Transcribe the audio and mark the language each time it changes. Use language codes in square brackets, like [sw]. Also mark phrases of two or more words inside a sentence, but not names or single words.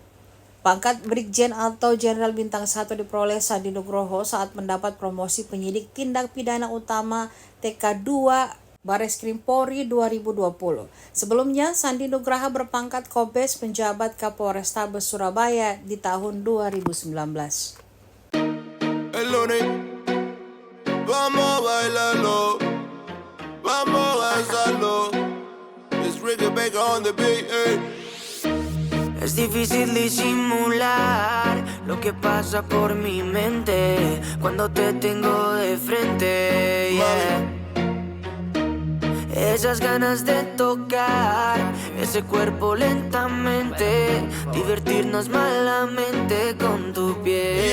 [id] Pangkat Brigjen atau Jenderal Bintang 1 diperoleh Sandi Nugroho saat mendapat promosi penyidik tindak pidana utama TK2 Bareskrim Polri 2020. Sebelumnya, Sandi Nugroho berpangkat Kobes penjabat Kapolrestabes Surabaya di tahun 2019. [es] Vamos a bailarlo, vamos a danzarlo. [en] It's Ricky Baker on the beat, [es] Es difícil disimular lo que pasa por mi mente cuando te tengo de frente, yeah. Esas ganas de tocar ese cuerpo lentamente, divertirnos malamente con tu piel.